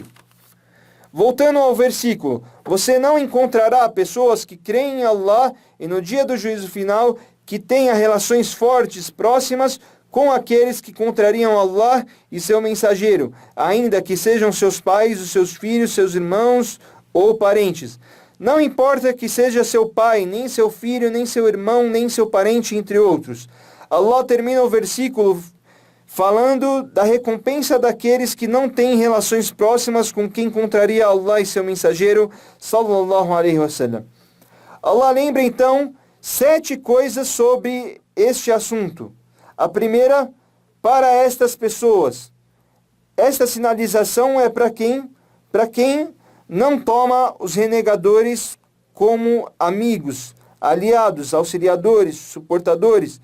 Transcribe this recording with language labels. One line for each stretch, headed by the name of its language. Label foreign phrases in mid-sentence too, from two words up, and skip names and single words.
Portuguese: Voltando ao versículo, você não encontrará pessoas que creem em Allah e no dia do juízo final que tenha relações fortes, próximas com aqueles que contrariam Allah e seu mensageiro, ainda que sejam seus pais, os seus filhos, seus irmãos ou parentes. Não importa que seja seu pai, nem seu filho, nem seu irmão, nem seu parente, entre outros. Allah termina o versículo falando da recompensa daqueles que não têm relações próximas com quem contraria Allah e seu mensageiro,
Arabic: صلى الله عليه وسلم.
Portuguese: Allah lembra então 7 coisas sobre este assunto. A primeira, para estas pessoas. Esta sinalização é para quem? Para quem não toma os renegadores como amigos, aliados, auxiliadores, suportadores.